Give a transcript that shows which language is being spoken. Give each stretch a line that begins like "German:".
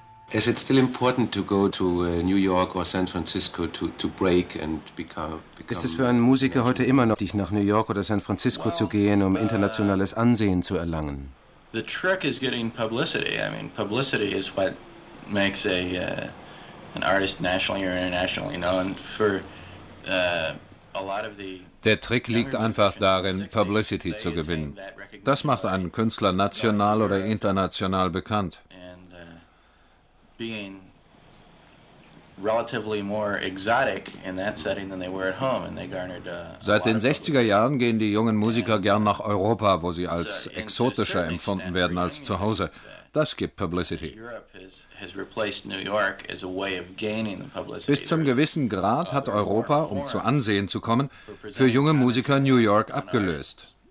English: Is it still important to go to New York or San Francisco to break and become
German: Ist es für einen Musiker heute immer noch wichtig, nach New York oder San Francisco zu gehen, um internationales Ansehen zu erlangen?
English: The trick is getting publicity. I mean, publicity is what makes an artist nationally or internationally known for a lot of the
German: Der Trick liegt einfach darin, Publicity zu gewinnen. Das macht einen Künstler national oder international bekannt.
English: Being relatively more exotic in that setting than they were at home, and they garnered.
German: Seit den 60er Jahren gehen die jungen Musiker gern nach Europa, wo sie als exotischer empfunden werden als zu Hause. Das gibt Publicity. Bis zum gewissen Grad hat Europa, um zu Ansehen zu kommen, für junge Musiker New York abgelöst.